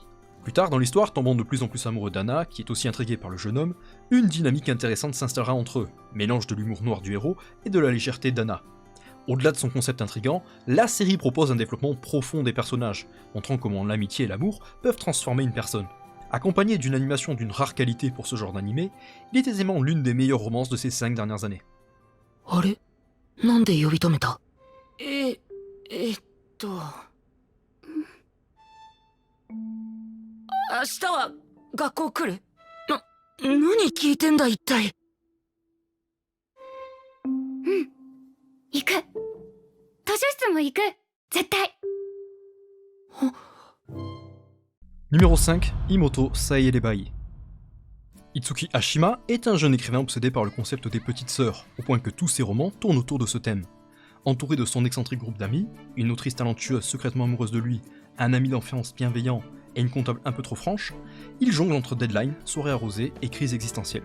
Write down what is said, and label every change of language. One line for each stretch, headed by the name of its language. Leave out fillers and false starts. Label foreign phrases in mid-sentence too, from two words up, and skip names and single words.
French: Plus tard dans l'histoire, tombant de plus en plus amoureux d'Anna, qui est aussi intrigué par le jeune homme, une dynamique intéressante s'installera entre eux, mélange de l'humour noir du héros et de la légèreté d'Anna, Au-delà de son concept intrigant, la série propose un développement profond des personnages, montrant comment l'amitié et l'amour peuvent transformer une personne. Accompagné d'une animation d'une rare qualité pour ce genre d'animé, il est aisément l'une des meilleures romances de ces 5 dernières années.
Japanese: あれなんで呼び止めた？明日は学校来る？何聞いてんだ一体。行く。図書室も行く。絶対。
French: Numéro 5, Imoto Saerebai. Itsuki Ashima est un jeune écrivain obsédé par le concept des petites sœurs, au point que tous ses romans tournent autour de ce thème. Entouré de son excentrique groupe d'amis, une autrice talentueuse secrètement amoureuse de lui, un ami d'enfance bienveillant et une comptable un peu trop franche, il jongle entre deadline, soirée arrosée et crise existentielle.